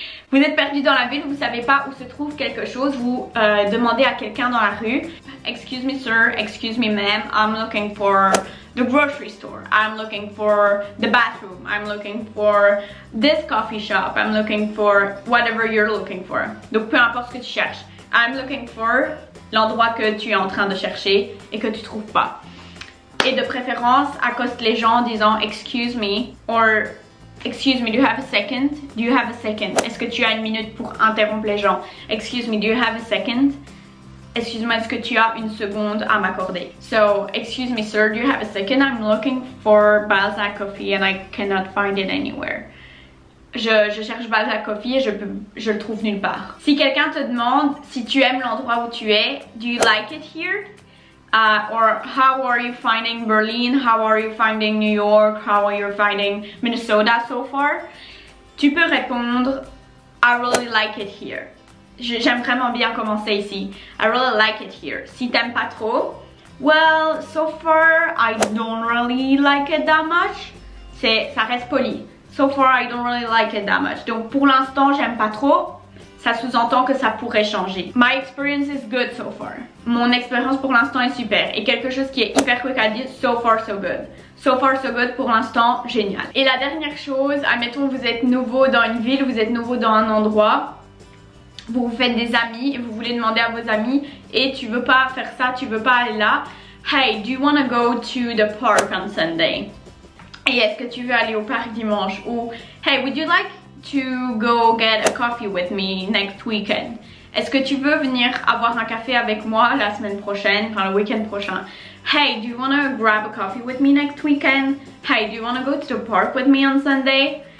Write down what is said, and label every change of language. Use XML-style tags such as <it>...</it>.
<fr>Vous êtes perdu dans la ville, vous savez pas où se trouve quelque chose, vous demandez à quelqu'un dans la rue.</fr> <en>Excuse me sir, excuse me ma'am, I'm looking for the grocery store. I'm looking for the bathroom. I'm looking for this coffee shop. I'm looking for whatever you're looking for.</en> <fr>Donc peu importe ce que tu cherches.</fr> <en>I'm looking for</en> <fr>l'endroit que tu es en train de chercher et que tu trouves pas. Et de préférence, accoste les gens en disant</fr> <en>excuse me or excuse me, do you have a second? Do you have a second?</en> <fr>Est-ce que tu as une minute pour interrompre les gens?</fr> <en>Excuse me, do you have a second?</en> <fr>Excuse-moi, est-ce que tu as une seconde à m'accorder?</fr> <en>So, excuse me sir, do you have a second? I'm looking for Balzac coffee and I cannot find it anywhere.</en> <fr>Je cherche Balzac coffee et je le trouve nulle part. Si quelqu'un te demande si tu aimes l'endroit où tu es,</fr> <en>do you like it here? Or how are you finding Berlin? How are you finding New York? How are you finding Minnesota so far?</en> <fr>Tu peux répondre</fr> <en>I really like it here.</en> <fr>J'aime vraiment bien commencer ici.</fr> <en>I really like it here.</en> <fr>Si t'aimes pas trop,</fr> <en>well, so far I don't really like it that much.</en> <fr>Ça reste poli.</fr> <en>So far I don't really like it that much.</en> <fr>Donc pour l'instant j'aime pas trop. Ça sous-entend que ça pourrait changer.</fr> <en>My experience is good so far.</en> <fr>Mon expérience pour l'instant est super. Et quelque chose qui est hyper quick à dire,</fr> <en>so far so good. So far so good,</en> <fr>pour l'instant, génial. Et la dernière chose, admettons vous êtes nouveau dans une ville, vous êtes nouveau dans un endroit, vous vous faites des amis, et vous voulez demander à vos amis, et tu veux pas faire ça, tu veux pas aller là.</fr> <en>Hey, do you want to go to the park on Sunday?</en> <fr>Et est-ce que tu veux aller au parc dimanche?</fr> <en>Ou hey, would you like to go get a coffee with me next weekend?</en> <fr>Est-ce que tu veux venir avoir un café avec moi la semaine prochaine, enfin le week-end prochain?</fr> <en>Hey, do you want to grab a coffee with me next weekend? Hey, do you want to go to the park with me on Sunday?</en>